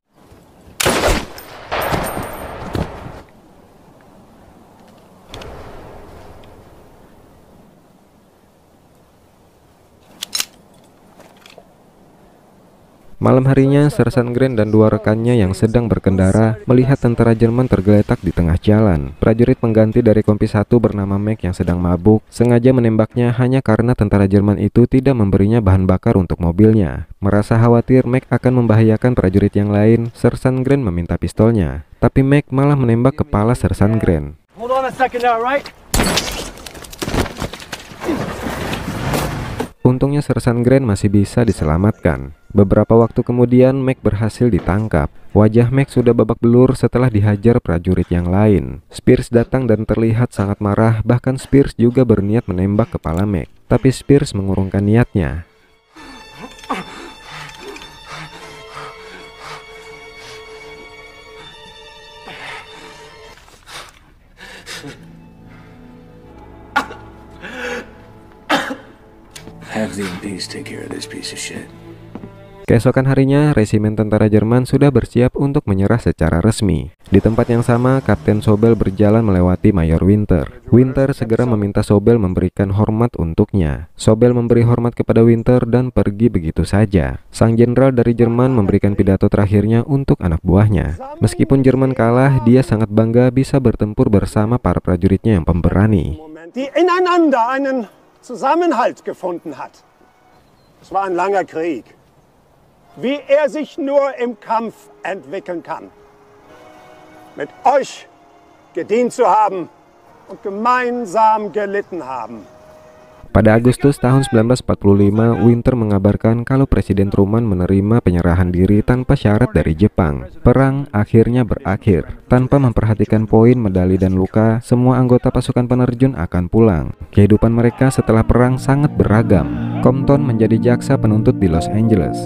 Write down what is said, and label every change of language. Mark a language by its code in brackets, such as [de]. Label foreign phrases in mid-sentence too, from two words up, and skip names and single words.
[id] Malam harinya, Sersan Grant dan dua rekannya yang sedang berkendara melihat tentara Jerman tergeletak di tengah jalan. Prajurit pengganti dari Kompi 1 bernama Mac yang sedang mabuk sengaja menembaknya hanya karena tentara Jerman itu tidak memberinya bahan bakar untuk mobilnya. Merasa khawatir Mac akan membahayakan prajurit yang lain, Sersan Grant meminta pistolnya. Tapi Mac malah menembak kepala Sersan Grant. [en] Hold on a second now, right? [id] Untungnya Sersan Grant masih bisa diselamatkan. Beberapa waktu kemudian Mac berhasil ditangkap. Wajah Mac sudah babak belur setelah dihajar prajurit yang lain. Spears datang dan terlihat sangat marah, bahkan Spears juga berniat menembak kepala Mac. Tapi Spears mengurungkan niatnya. [en] Have the MPs take care of this piece of shit. [id] Keesokan harinya, resimen tentara Jerman sudah bersiap untuk menyerah secara resmi. Di tempat yang sama, Kapten Sobel berjalan melewati Mayor Winter. Winter segera meminta Sobel memberikan hormat untuknya. Sobel memberi hormat kepada Winter dan pergi begitu saja. Sang jenderal dari Jerman memberikan pidato terakhirnya untuk anak buahnya. Meskipun Jerman kalah, dia sangat bangga bisa bertempur bersama para prajuritnya yang pemberani. [de] Die ineinander einen Zusammenhalt gefunden hat. Es war ein langer Krieg. Wie sich nur im Kampf entwickeln kann. Mit euch gedient zu haben und gemeinsam gelitten haben. [id] Pada Agustus tahun 1945, Winter mengabarkan kalau Presiden Truman menerima penyerahan diri tanpa syarat dari Jepang. Perang akhirnya berakhir. Tanpa memperhatikan poin, medali, dan luka, semua anggota pasukan penerjun akan pulang. Kehidupan mereka setelah perang sangat beragam. Compton menjadi jaksa penuntut di Los Angeles.